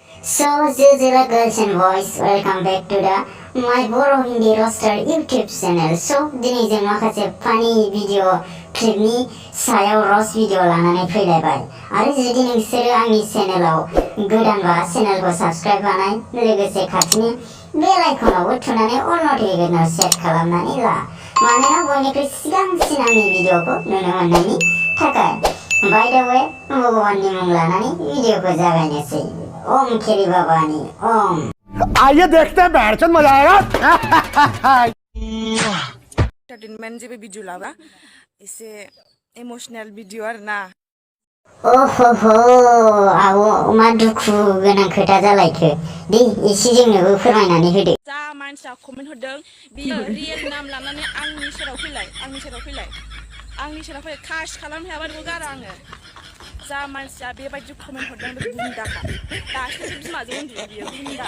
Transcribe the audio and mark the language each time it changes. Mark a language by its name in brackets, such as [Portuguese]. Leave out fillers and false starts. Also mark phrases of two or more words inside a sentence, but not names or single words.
[English] So, Zilzilla girls and boys, welcome back to the my Boro Hindi Roaster YouTube channel. So, [Bodo] dini जों माखासे [English] funny video clip [Bodo] ni सायाव [English] roast video [Bodo] लानानै फैलायबाय आरो जुदि नोंसोरो आंनि चेनेलाव गोदानबा चेनेलखौ subscribe बानाय लोगोसे खाथिनि बेल आइकनावबो थुनानै [English] all notificationआव [Bodo] सेट खालामनानै ला मानोना बयनिख्रुइ सिगांसिन आंनि भिडिअखौ नुनो मोननायनि थाखाय [English] By the way, [Bodo] भगवाननि मुं लानानै भिडिअखौ जागायनोसै ओम केरी बाबानि ओम [Hindi] आइए देखते हैं बैठचंद मजा आएगा [Bodo] एंटरटेनमेंट जेबो भिडिअ लाबा एसे [English] emotional video [Bodo] आरोना ओहो आव मा दुखु गोनां खोथा जालायखो दे एसे जोंनोबो फोरमायनानै होदो जा मानसिया कमेन्ट होदों बियो [English] real name [Bodo] लानानै आंनि सेराव फैलाय कास खालामनो हायाबा नोंखौ गारा आङो जा मानसिया बेबायदि कमेन्ट हरदों बे गुन्दाखा दासो बिमाजों उन्दुयो बियो गुन्दा